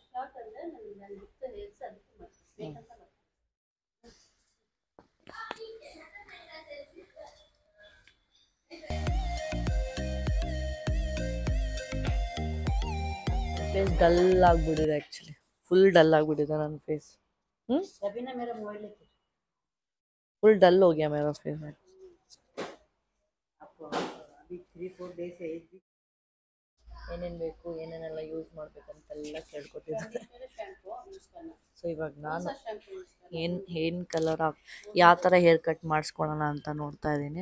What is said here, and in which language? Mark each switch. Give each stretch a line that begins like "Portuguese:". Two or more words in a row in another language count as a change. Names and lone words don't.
English: face dull
Kannada: ಆಗಿಬಿಟ್ಟಿದೆ, ಆ್ಯಕ್ಚುಲಿ
English: full dull
Kannada: ಆಗಿಬಿಟ್ಟಿದೆ ನನ್ನ ಫೇಸ್.
English: full dull
Hindi: हो गया मेरा फेस.
Kannada: ಏನೇನು ಬೇಕು ಏನೇನೆಲ್ಲ ಯೂಸ್ ಮಾಡ್ಬೇಕಂತೆಲ್ಲ ಕೇಳ್ಕೊತಿದ್ದಾರೆ. ಸೊ ಇವಾಗ ನಾನು ಏನು ಕಲರ್ ಯಾವ ಥರ
English: hair cut
Kannada: ಮಾಡಿಸ್ಕೊಳ್ಳೋಣ ಅಂತ ನೋಡ್ತಾ ಇದ್ದೀನಿ.